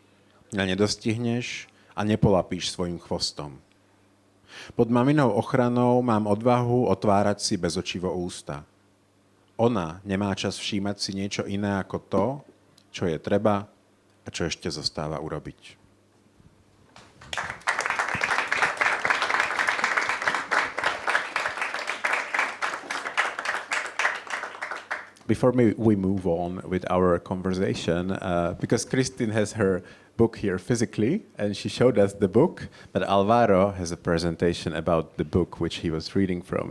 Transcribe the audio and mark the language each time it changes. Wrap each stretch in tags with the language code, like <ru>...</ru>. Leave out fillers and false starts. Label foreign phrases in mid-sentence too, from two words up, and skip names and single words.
<sk>Mňa nedostihneš a nepolapíš svojim chvostom. Pod maminou ochranou mám odvahu otvárať si bezočivo ústa. Ona nemá čas všímať si niečo iné ako to, čo je treba a čo ešte zostáva urobiť.</sk> <en>Before we move on with our conversation, because Kristín has her book here physically, and she showed us the book, but Álvaro has a presentation about the book which he was reading from.</en>